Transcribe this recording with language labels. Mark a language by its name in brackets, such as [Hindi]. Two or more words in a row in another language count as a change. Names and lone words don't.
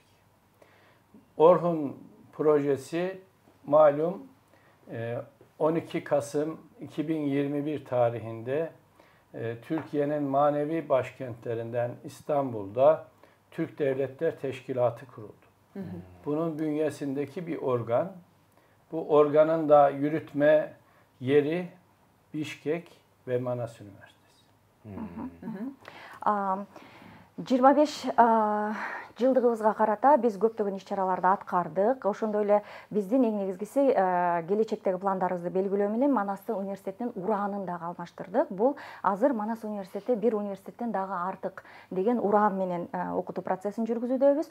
[Turkish] Orhun projesi malum 12 Kasım 2021 tarihinde Türkiye'nin manevi başkentlerinden İstanbul'da Türk Devletler Teşkilatı kuruldu. Bunun bünyesindeki bir organ. Bu organın da yürütme yeri Bişkek ve Manas Üniversitesi. [Kyrgyz] 25 жылдыгыбызга карата биз көптөгөн иш-чараларды аткардык. Ошондой эле биздин эң негизгиси келечектеги пландарыбызды белгилөө менен Манастын университетинин ураанын дагы алмаштырдык. Бул азыр Манас университети бир университеттен дагы артык деген ураан менен окутуу процессин жүргүзүүдөбүз.